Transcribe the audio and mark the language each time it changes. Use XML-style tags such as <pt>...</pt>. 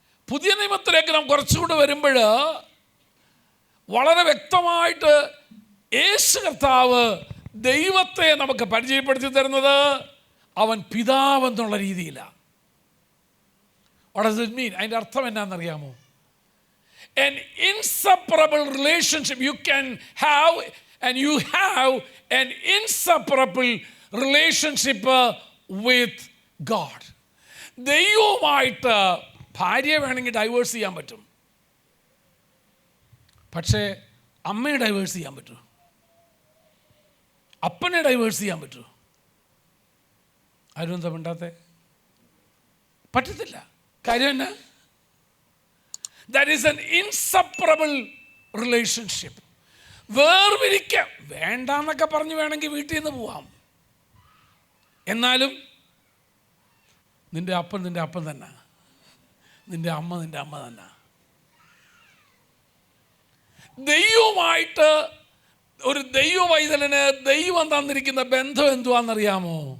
<ml>പുതിയ നിയമത്തിലേക്ക് നാം കുറച്ചുകൂടി വരുമ്പോൾ വളരെ വ്യക്തമായിട്ട് യേശു കർത്താവ് ദൈവത്തെ നമുക്ക് പരിചയപ്പെടുത്തി തരുന്നത് അവൻ പിതാവെന്നുള്ള രീതിയിലാണ്.</ml> <en>What does it mean?</en> <ml>അതിൻ്റെ അർത്ഥം എന്നാണെന്നറിയാമോ?</ml> <en>An inseparable relationship you can have, and you have an inseparable relationship with God.</en> <ml>ദൈവവുമായിട്ട് ഭാര്യയെ വേണമെങ്കിൽ ഡൈവേഴ്സ് ചെയ്യാൻ പറ്റും, പക്ഷേ അമ്മയെ ഡൈവേഴ്സ് ചെയ്യാൻ പറ്റുമോ? അപ്പനെ ഡൈവേഴ്സ് ചെയ്യാൻ പറ്റുമോ? ആരും എന്താ മിണ്ടാത്തെ? പറ്റത്തില്ല. കാര്യം എന്നാ?</ml> <en>That is an inseparable relationship.</en> <ml>വേർപിരിക്കാം വേണ്ടാന്നൊക്കെ പറഞ്ഞ് വേണമെങ്കിൽ വീട്ടിൽ നിന്ന് പോവാം, എന്നാലും നിന്റെ അപ്പൻ നിന്റെ അപ്പൻ തന്നെ, നിന്റെ അമ്മ നിന്റെ അമ്മ തന്നെ. ദൈവവുമായിട്ട് ഒരു ദൈവവൈതലന് ദൈവം തന്നിരിക്കുന്ന ബന്ധം എന്തുവാണെന്നറിയാമോ?</ml>